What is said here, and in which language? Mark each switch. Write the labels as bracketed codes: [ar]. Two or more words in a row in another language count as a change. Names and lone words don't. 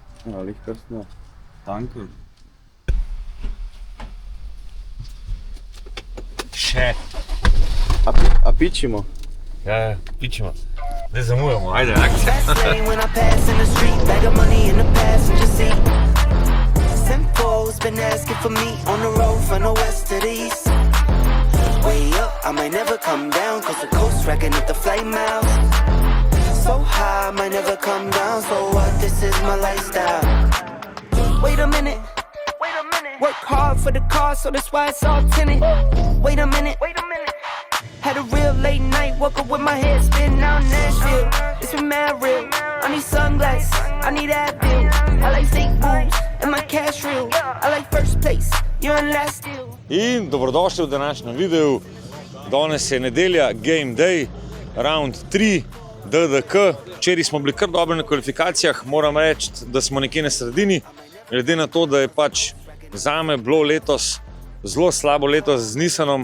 [sl] Lichtkostner. Danke. Še. A pičimo? Ja, pičimo. Zdaj zamujamo, ajde, akcija. [en] Fast lane when I pass in the street, bag of money in the passenger seat. Simcoe's been asking for me on the road from the west to the east. Way up, I might never come down, cause the coast racking up the flight miles. So high, I might never come down, so what, this is my lifestyle. Wait a minute, work hard for the car, so that's why it's all tinted. Wait a minute, had a real late night, woke up with my head spinning out in Nashville. It's been mad real, I need sunglasses, I need Advil. I like fake boobs and my cash real. I like first place, you're in last deal. [sl] In dobrodošli v današnjem videu. Danes je nedelja, [en] Game Day, Round 3, [sl] DDK. Včeraj smo bili kar dobri na kvalifikacijah, moram reči, da smo nekje na sredini. Glede na to, da je pač zame bilo letos zelo slabo leto z Nissanom.